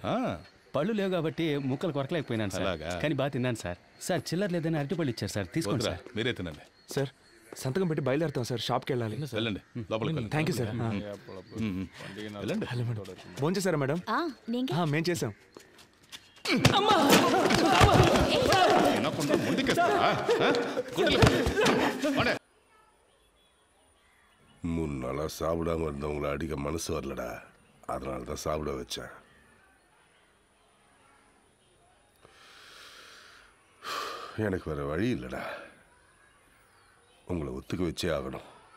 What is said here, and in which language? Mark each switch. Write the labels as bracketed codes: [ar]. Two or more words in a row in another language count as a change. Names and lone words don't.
[te] పళ్ళు లేవు కాబట్టి ముక్కలు కొరకలేకపోయినాను సార్. కానీ బాగా తిన్నాను సార్. సార్ చిల్లర లేదని అరటిపళ్ళు ఇచ్చారు సార్, తీసుకోండి సార్. మీరే తినండి సార్. సంతకం పెట్టి బయలుదేరుతాం సార్, షాప్కి వెళ్ళాలి. వెళ్ళండి లోపలికి. థ్యాంక్ యూ సార్. వెళ్ళండి. ఫోన్ చేశారా మేడం? మేం చేసాం. [ta] மூணு நாளா சாப்பிடாம இருந்தவங்களை அடிக்க மனசு வரலடா, அதனால தான் சாப்பிட வச்சேன். எனக்கு வேற வழி இல்லடா, உங்களை ஒத்துக்க வச்சே ஆகணும்.